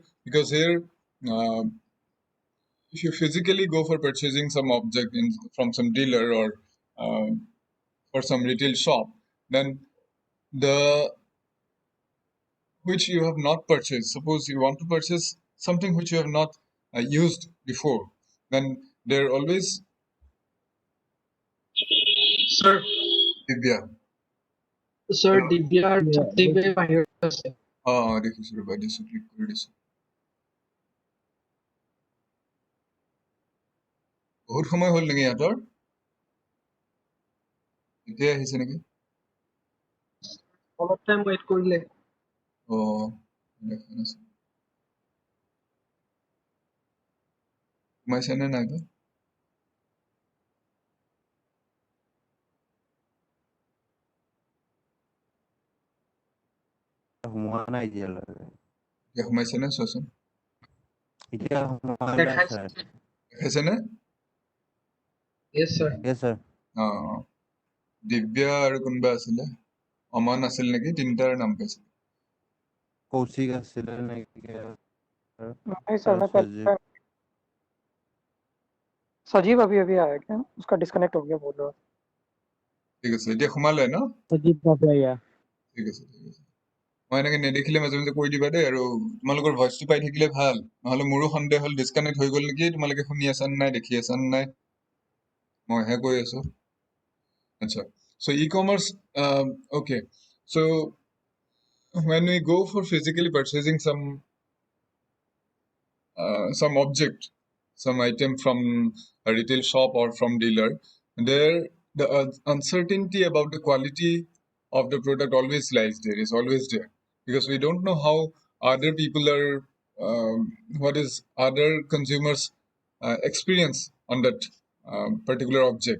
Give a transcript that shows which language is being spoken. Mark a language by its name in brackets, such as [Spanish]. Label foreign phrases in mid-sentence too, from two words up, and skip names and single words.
[English] Because here, if you physically go for purchasing some object from some dealer or for some retail shop, then the which you have not purchased. Suppose you want to purchase something which you have not used before, then there always Sir, Divya. sir, Hello? [Assamese] দিব্যাৰ ছাত্ৰীবে বাহিৰত আছে। দেখিছো ৰবা, দিছো, ক্লিক কৰি দিছো। বহুত সময় হ'ল নেকি ইহঁতৰ? এতিয়া আহিছে নেকি? অলপ [English] time wait [Assamese] কৰিলে। দেখা নাছিল। সোমাইছে নে নাই বা? সোমোৱা নাই এতিয়ালৈকে। এতিয়া সোমাইছে নে চোৱাচোন? এতিয়া সোমোৱা নাই দেখাইছে। ছাৰ। দেখাইছে নে? [English] Yes, sir. Yes, sir. [Assamese] দিব্যা আৰু কোনোবা আছিলে, অমন আছিল নেকি, তিনিটাৰ নাম পাইছিল। কৌশিক আছিলে নেকি? [Hindi] नहीं सर, मैं सजीव। सजीव अभी अभी आया क्या? उसका डिस्कनेक्ट हो गया बोल रहा। [Assamese] ঠিক আছে, এতিয়া সোমালে ন? [Hindi] सजीव बाबा [Assamese] ঠিক আছে, ঠিক আছে। মই এনেকে নেদেখিলে মাজে মাজে কৈ দিবা দেই, আৰু তোমালোকৰ ভইচটো পাই থাকিলে ভাল, নহলে মোৰো সন্দেহ হ'ল ডিছকানেক্ট হৈ গ'ল নেকি, তোমালোকে শুনি আছা নে নাই, দেখি আছা নে নাই, মইহে কৈ আছো। আচ্ছা, [English] so e-commerce, okay, so when we go for physically purchasing some object, some item from a retail shop or from dealer, there the uncertainty about the quality of the product always lies there, is always there, because we don't know how other people are, what is other consumers experience on that particular object.